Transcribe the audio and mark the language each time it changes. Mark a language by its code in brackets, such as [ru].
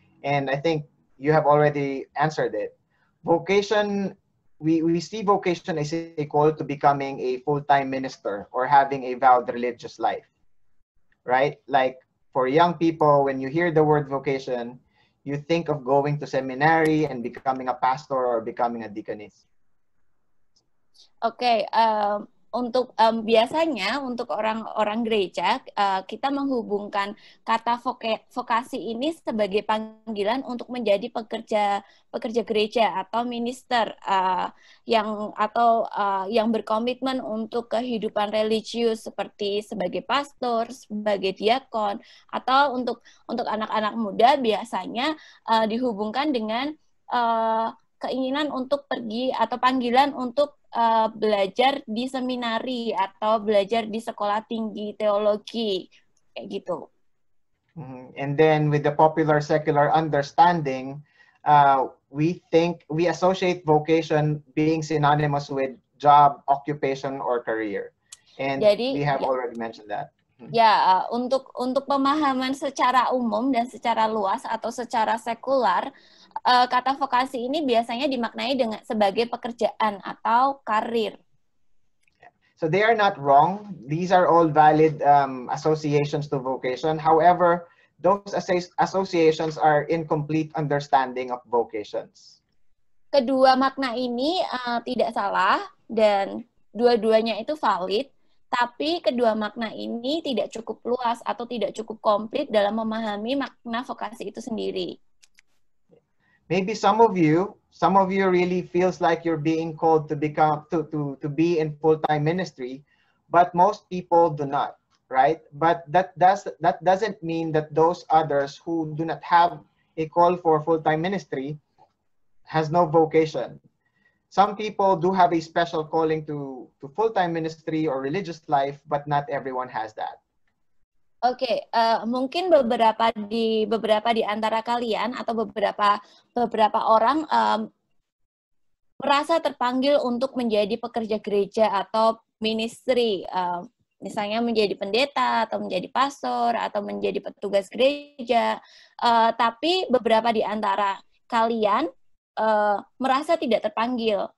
[en] And I think you have already answered it. Vocation, we see vocation as equal to becoming a full-time minister or having a vowed religious life, right? Like for young people, when you hear the word vocation, you think of going to seminary and becoming a pastor or becoming a deaconess. [id] Oke, untuk biasanya untuk orang-orang gereja, kita menghubungkan kata vokasi ini sebagai panggilan untuk menjadi pekerja gereja atau minister yang berkomitmen untuk kehidupan religius, seperti sebagai pastor, sebagai diakon, atau untuk anak-anak muda biasanya dihubungkan dengan keinginan untuk pergi atau panggilan untuk belajar di seminari atau belajar di sekolah tinggi teologi, kayak gitu. [en] And then with the popular secular understanding, we associate vocation being synonymous with job, occupation, or career. And [id] Jadi, [en] we have already mentioned that. [id] Ya, untuk pemahaman secara umum dan secara luas atau secara sekular, kata vokasi ini biasanya dimaknai sebagai pekerjaan atau karir. [en] So they are not wrong. These are all valid associations to vocation. However, those associations are incomplete understanding of vocations. [id] Kedua makna ini tidak salah dan dua-duanya itu valid. Tapi kedua makna ini tidak cukup luas atau tidak cukup komplit dalam memahami makna vokasi itu sendiri. [en] Maybe some of you really feels like you're being called to be in full-time ministry, but most people do not, right? But that doesn't mean that those others who do not have a call for full-time ministry has no vocation. Some people do have a special calling to full-time ministry or religious life, but not everyone has that. [id] Oke, mungkin beberapa di antara kalian atau beberapa orang merasa terpanggil untuk menjadi pekerja gereja atau ministry, misalnya menjadi pendeta atau menjadi pastor atau menjadi petugas gereja, tapi beberapa di antara kalian merasa tidak terpanggil.